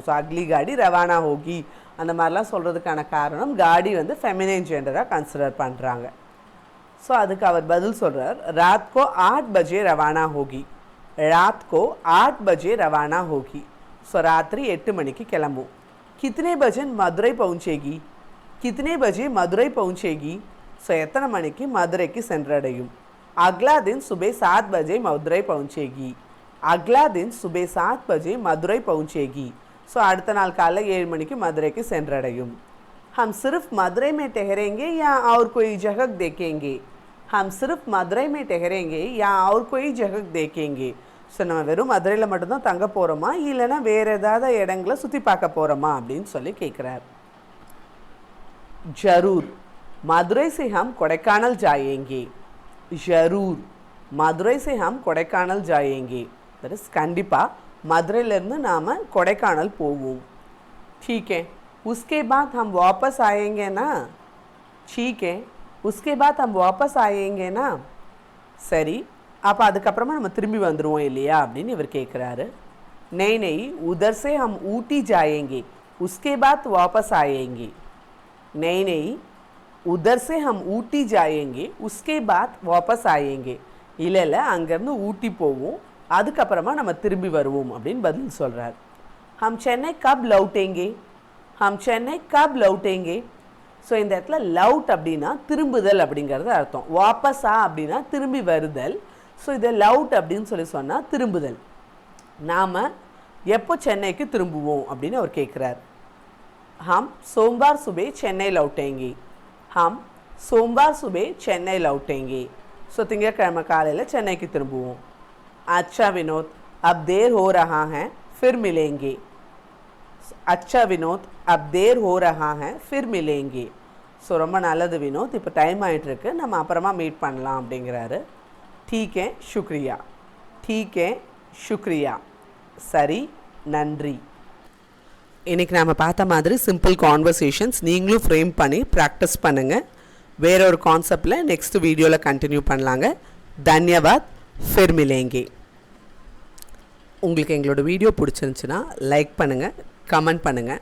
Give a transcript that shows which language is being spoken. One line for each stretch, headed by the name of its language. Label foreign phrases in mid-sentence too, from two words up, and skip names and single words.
Tamil: ஸோ
Hindi: अगली गाड़ी रवाना होगी
Tamil: அந்த மாதிரிலாம் சொல்கிறதுக்கான காரணம் காடி வந்து
English: feminine gender
Tamil: கன்சிடர் பண்ணுறாங்க.
Hindi: ஸோ அதுக்கு அவர் பதில் சொல்கிறார், रात को 8 बजे रवाना होगी. रात को 8 बजे रवाना होगी.
Tamil: ஸோ ராத்திரி 8 மணிக்கு கிளம்பும்.
Hindi: कितने बजे मदुरई पहुंचेगी? कितने बजे मदुरई पहुंचेगी?
Tamil: ஸோ எத்தனை மணிக்கு மதுரைக்கு சென்றடையும்?
Hindi: अगला दिन सुबह 7 बजे मदुरई पहुंचेगी. अगला दिन सुबह 7 बजे मदुरई पहुंचेगी.
Tamil: ஸோ அடுத்த நாள் காலைல 7 மணிக்கு மதுரைக்கு சென்றடையும்.
Hindi: हम सिर्फ मदुरई में ठहरेंगे या और कोई जगह देखेंगे? हम सिर्फ मदुरई में ठहरेंगे या और कोई जगह देखेंगे?
Tamil: ஸோ நம்ம வெறும் மதுரையில் மட்டும்தான் தங்க போகிறோமா இல்லைன்னா வேறு ஏதாவது இடங்களை சுற்றி பார்க்க போகிறோமா அப்படின்னு சொல்லி கேட்குறார்.
Hindi: जरूर मदुरई से हम कोடைக்கானல் जाएंगे. जरूर मदुरई से हम कोடைக்கானல் जाएंगे.
English: that is
Tamil: கண்டிப்பாக மதுரையிலேருந்து நாம் கொடைக்கானல் போவோம்.
Hindi: ठीक है उसके बाद हम वापस आएंगे ना? ठीक है उसके बाद हम वापस आएंगे ना?
Tamil: சரி அப்போ அதுக்கப்புறமா நம்ம திரும்பி வந்துடுவோம் இல்லையா அப்படின்னு இவர் கேட்குறாரு.
Hindi: नहीं नहीं उधर से हम ऊटी जाएंगे उसके बाद वापस आएंगे. नहीं नहीं उधर से हम ऊटी जाएंगे उसके बाद वापस आएंगे.
Tamil: இல்லை இல்லை அங்கேருந்து ஊட்டி போவோம் அதுக்கப்புறமா நம்ம திரும்பி வருவோம் அப்படின்னு பதில் சொல்கிறார்.
Hindi: हम चेन्नई कब लौटेंगे? हम चेन्नई कब लौटेंगे?
Tamil: ஸோ இந்த இடத்துல லவுட் அப்படின்னா திரும்புதல் அப்படிங்கிறது அர்த்தம். வாபஸா அப்படின்னா திரும்பி வருதல். ஸோ இதை லவுட் அப்படின்னு சொல்லி சொன்னால் திரும்புதல். நாம் எப்போ சென்னைக்கு திரும்புவோம் அப்படின்னு அவர் கேட்குறார்.
Hindi: हम सोमवार सुबह चेन्नई लौटेंगे. हम सोमवार सुबह चेन्नई लौटेंगे.
Tamil: ஸோ திங்கட்கிழமை காலையில் சென்னைக்கு திரும்புவோம்.
Hindi: अच्छा विनोद अब देर हो रहा है फिर मिलेंगे. अच्छा विनोद अब देर हो रहा है फिर मिलेंगे.
Tamil: ஸோ ரொம்ப நல்லது வினோத், இப்போ டைம் ஆகிட்டுருக்கு, நம்ம அப்புறமா மீட் பண்ணலாம் அப்படிங்கிறாரு.
Hindi: ठीक है शुक्रिया. ठीक है शुक्रिया.
Tamil: சரி நன்றி. இன்றைக்கி நாம் பார்த்த மாதிரி
English: simple conversations
Tamil: நீங்களும் ஃப்ரேம் பண்ணி ப்ராக்டிஸ் பண்ணுங்கள். வேற ஒரு கான்செப்டில்
English: next video continue
Tamil: பண்ணலாங்க.
Hindi: धन्यवाद। फिर मिलेंगे.
Tamil: உங்களுக்கு எங்களோட வீடியோ பிடிச்சிருந்துச்சுன்னா லைக் பண்ணுங்கள், கமெண்ட் பண்ணுங்கள்.